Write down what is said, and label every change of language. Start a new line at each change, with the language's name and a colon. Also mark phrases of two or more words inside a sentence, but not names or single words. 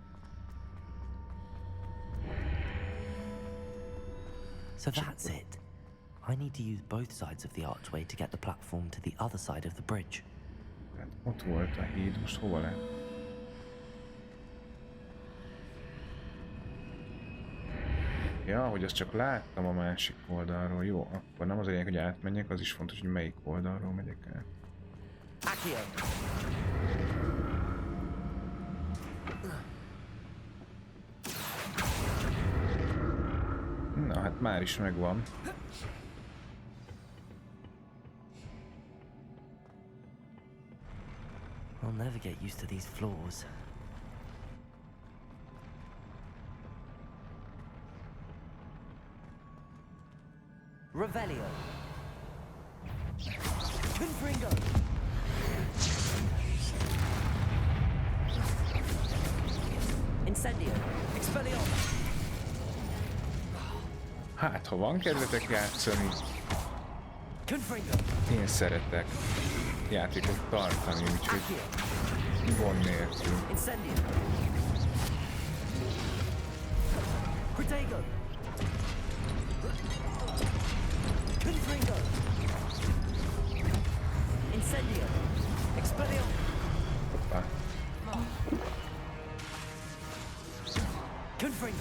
English: So that's it. I need to use both sides of the archway to get the platform to the other side of the bridge.
Hungarian: Hát ott volt a híd, most hova lett? Ja, hogy azt csak láttam a másik oldalról. Jó, akkor nem az a lényeg, hogy átmenjek, az is fontos, hogy melyik oldalról megyek el. Na, hát már is megvan.
English: I'll never get used to these floors. Revelio. Confringo. Incendio. Expelliarmus.
Hungarian: Hát, ha van kedvetek játszani, Confringo. én szeretek játékot tartani, úgyhogy gond nélkül. Incendio. Protego. Confringo. Incendio. Expelliarmus. Hoppá. Confringo.